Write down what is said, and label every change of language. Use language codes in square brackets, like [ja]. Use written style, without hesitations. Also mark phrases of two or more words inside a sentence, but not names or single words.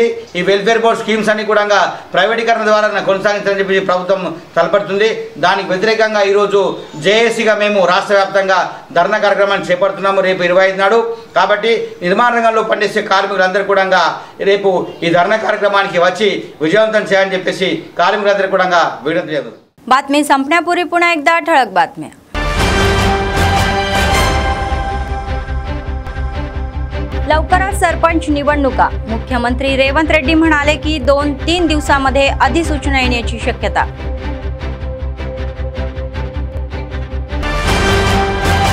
[te] ఈ [en] welfare board schemes [te] అన్ని కూడా ప్రైవేటీకరణ ద్వారా కొనసాగించాలని చెప్పి ప్రభుత్వం తలపడుతుంది। దానికి వ్యతిరేకంగా ఈరోజు JACగా మేము రాష్ట్ర వ్యాప్తంగా ధర్నా కార్యక్రమాన్ని చేపడుతున్నాము రేపు 25 నాడు। కాబట్టి నిర్మాణ రంగంలో పనిచేసే కార్మికులందరూ కూడా రేపు ఈ ధర్నా కార్యక్రమానికి వచ్చి విజయవంతం చేయాలని చెప్పేసి కార్మికులందరూ కూడా విజ్ఞప్తి చేస్తున్నారు। [mr] बातमी संपण्यापूर्वी पुन्हा एकदा ठळक बातम्या। लवकरच सरपंच निवडणुका, मुख्यमंत्री रेवंत रेड्डी म्हणाले की 2-3 दिवसांमध्ये अधिसूचना येण्याची शक्यता।